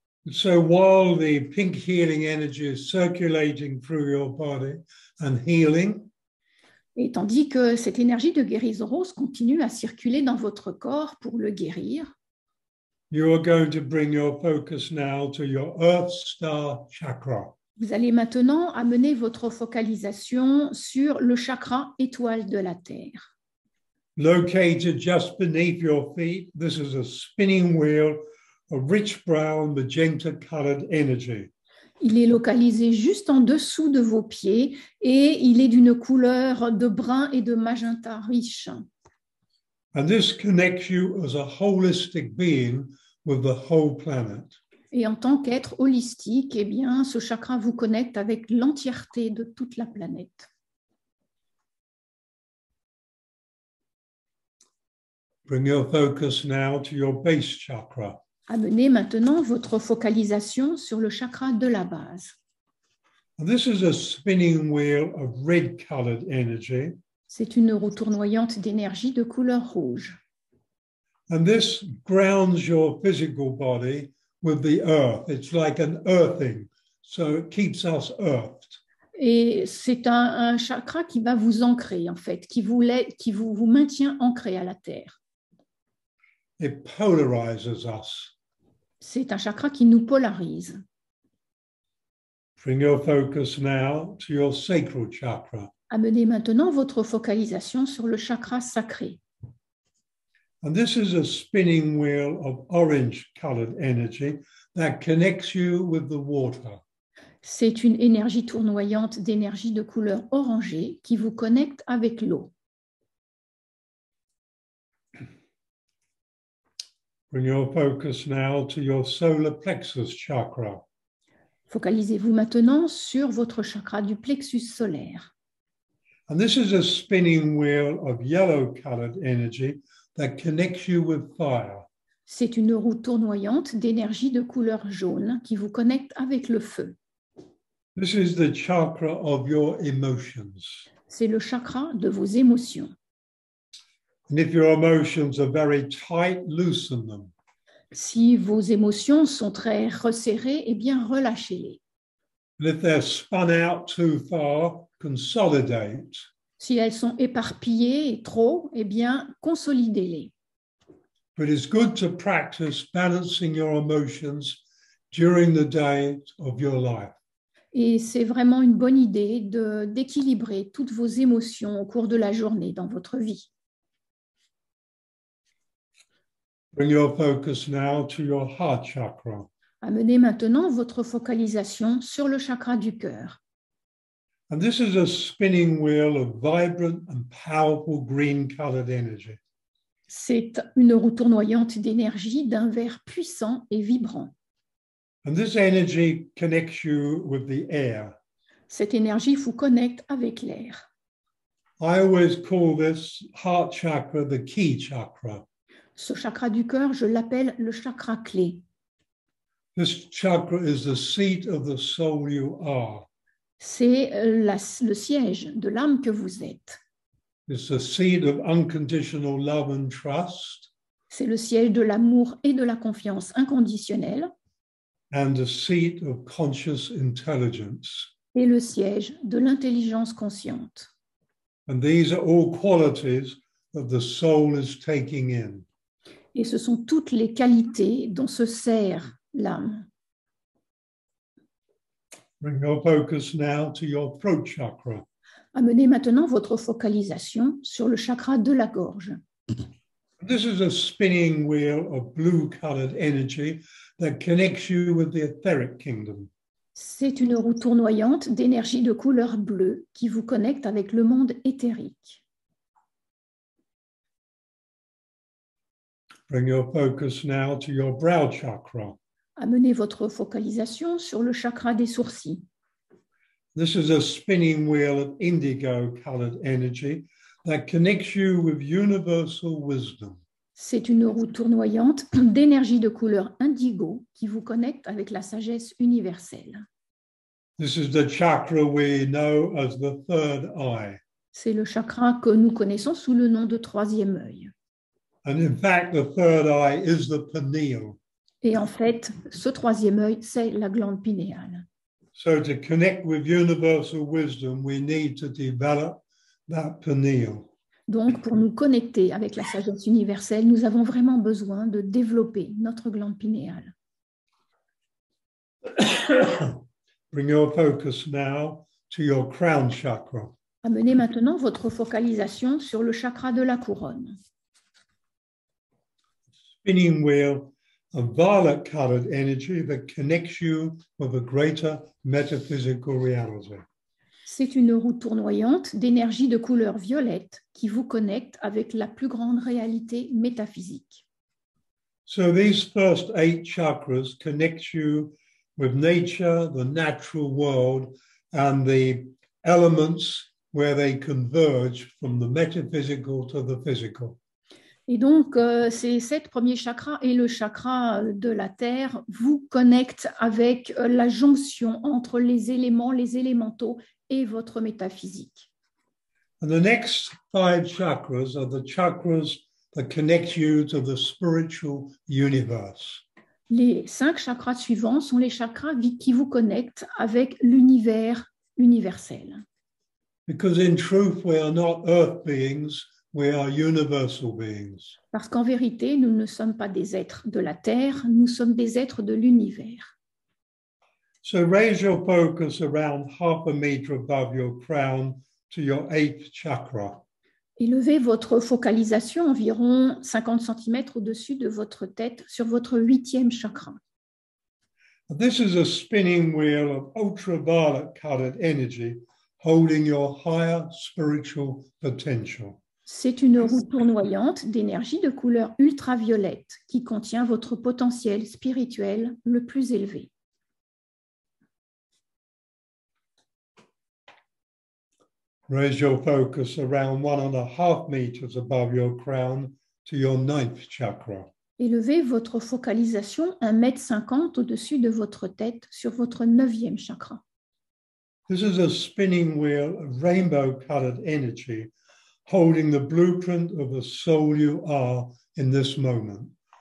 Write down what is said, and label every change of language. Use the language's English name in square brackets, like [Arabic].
[English] So while the pink healing energy is circulating through your body and healing, [French] et tandis que cette énergie de guérison rose continue à circuler dans votre corps pour le guérir, [English] you are going to bring your focus now to your Earth Star chakra. [French] Vous allez maintenant amener votre focalisation sur le chakra étoile de la Terre. [English] Located just beneath your feet, this is a spinning wheel of rich brown magenta colored energy. [French] Il est localisé juste en dessous de vos pieds et il est d'une couleur de brun et de magenta riche. [English] And this connects you as a holistic being with the whole planet. [French] Et en tant qu'être holistique, eh bien, ce chakra vous connecte avec l'entièreté de toute la planète. [English] Bring your focus now to your base chakra. [French] Amenez maintenant votre focalisation sur le chakra de la base. [English] And this is a spinning wheel of red-colored energy. [French] C'est une roue tournoyante d'énergie de couleur rouge. [English] And this grounds your physical body with the earth. It's like an earthing, so it keeps us earthed. [French] Et c'est un chakra qui va vous ancrer, en fait, qui vous maintient ancré à la terre. [English] It polarizes us. [French] C'est un chakra qui nous polarise. [English] Bring your focus now to your sacral chakra. [French] Amenez maintenant votre focalisation sur le chakra sacré. [English] And this is a spinning wheel of orange-colored energy that connects you with the water. [French] C'est une énergie tournoyante d'énergie de couleur orangée qui vous connecte avec l'eau. [English] Bring your focus now to your solar plexus chakra. [French] Focalisez-vous maintenant sur votre chakra du plexus solaire. [English] And this is a spinning wheel of yellow-colored energy that connects you with fire. [French] C'est une roue tournoyante d'énergie de couleur jaune qui vous connecte avec le feu. [English] This is the chakra of your emotions. [French] C'est le chakra de vos émotions. [English] And if your emotions are very tight, loosen them. [French] Si vos émotions sont très resserrées, eh bien relâchez-les. [English] And if they're spun out too far, consolidate. [French] Si elles sont éparpillées et trop, eh bien consolidez-les. [English] But it's good to practice balancing your emotions during the day of your life. [French] Et c'est vraiment une bonne idée d'équilibrer toutes vos émotions au cours de la journée dans votre vie. [English] Bring your focus now to your heart chakra. [French] Amenez maintenant votre focalisation sur le chakra du cœur. [English] And this is a spinning wheel of vibrant and powerful green-colored energy. [French] C'est une roue tournoyante d'énergie d'un vert puissant et vibrant. [English] And this energy connects you with the air. [French] Cette énergie vous connecte avec l'air. [English] I always call this heart chakra the key chakra. [French] Ce chakra du cœur, je l'appelle le chakra clé. [English] This chakra is the seat of the soul you are. [French] C'est le siège de l'âme que vous êtes. [English] It's the seat of unconditional love and trust. [French] C'est le siège de l'amour et de la confiance inconditionnelle. [English] And the seat of conscious intelligence. [French] Et le siège de l'intelligence consciente. [English] And these are all qualities that the soul is taking in. [French] Et ce sont toutes les qualités dont se sert l'âme. [English] Bring your focus now to your throat chakra. [French] Amenez maintenant votre focalisation sur le chakra de la gorge. [English] This is a spinning wheel of blue-colored energy that connects you with the etheric kingdom. [French] C'est une roue tournoyante d'énergie de couleur bleue qui vous connecte avec le monde éthérique. [English] Bring your focus now to your brow chakra. [French] Amenez votre focalisation sur le chakra des sourcils. [English] This is a spinning wheel of indigo-colored energy that connects you with universal wisdom. [French] C'est une roue tournoyante d'énergie de couleur indigo qui vous connecte avec la sagesse universelle. [English] This is the chakra we know as the third eye. [French] C'est le chakra que nous connaissons sous le nom de troisième œil. [English] And in fact, the third eye is the pineal. [French] Et en fait, ce troisième œil, c'est la glande pinéale. [English] So to connect with universal wisdom, we need to develop that pineal. [French] Donc, pour nous connecter avec la sagesse universelle, nous avons vraiment besoin de développer notre glande pinéale. [English] Bring your focus now to your crown chakra. [French] Amenez maintenant votre focalisation sur le chakra de la couronne. [English] Spinning wheel of violet-colored energy that connects you with a greater metaphysical reality. [French] C'est une roue tournoyante d'énergie de couleur violette qui vous connecte avec la plus grande réalité métaphysique. [English] So these first 8 chakras connect you with nature, the natural world, and the elements where they converge from the metaphysical to the physical. [French] Et donc, ces 7 premiers chakras et le chakra de la terre vous connectent avec la jonction entre les éléments, les élémentaux et votre métaphysique. [English] And the next 5 chakras are the chakras that connect you to the spiritual universe. [French] Les 5 chakras suivants sont les chakras qui vous connectent avec l'univers universel. [English] Because in truth, we are not earth beings, we are universal beings. [French] Parce qu'en vérité, nous ne sommes pas des êtres de la terre, nous sommes des êtres de l'univers. [English] So raise your focus around half a meter above your crown to your 8th chakra. [French] Élevez votre focalisation environ 50 cm au-dessus de votre tête sur votre 8e chakra. [English] This is a spinning wheel of ultraviolet colored energy holding your higher spiritual potential. [French] C'est une roue tournoyante d'énergie de couleur ultraviolette qui contient votre potentiel spirituel le plus élevé. [English] Raise your focus around 1.5 meters above your crown to your 9th chakra. [French] Élevez votre focalisation 1,50 m au-dessus de votre tête sur votre 9e chakra. [English] This is a spinning wheel of rainbow-colored energy holding the blueprint of the soul you are in this moment.